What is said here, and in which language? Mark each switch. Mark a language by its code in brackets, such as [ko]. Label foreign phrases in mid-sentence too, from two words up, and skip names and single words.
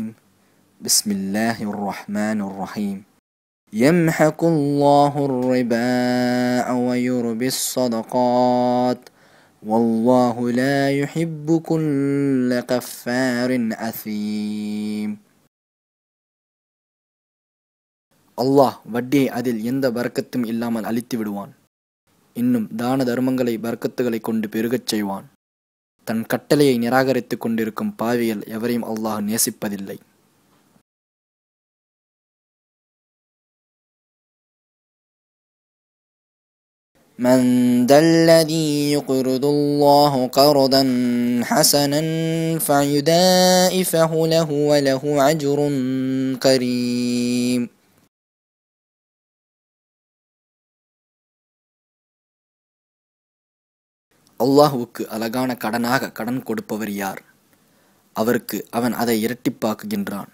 [ar] بسم الله الرحمن الرحيم. يمحق الله الربا ويربي الصدقات والله لا يحب كل كفار أثيم. [ta] அல்லாஹ் வட்டியை அதில் எந்த பரக்கத்தும் இல்லாமல் அழித்து விடுவான். இன்னும் தான தர்மங்களை பரக்கத்துகளை கொண்டு பெருகச் செய்வான். தன் கட்டளையை நிராகரித்துக் கொண்டிருக்கும் பாவிகள் எவரையும் அல்லாஹ் நேசிப்பதில்லை. [ar] من ذا الذي يقرض الله قرضا حسنا فيضاعفه له وله أجر كريم. [ta] அல்லாஹுவுக்கு அழகான கடனாக கடன் கொடுப்பவர் யார்? அவருக்கு அவன் அதை இரட்டிப்பாக்குகின்றான்.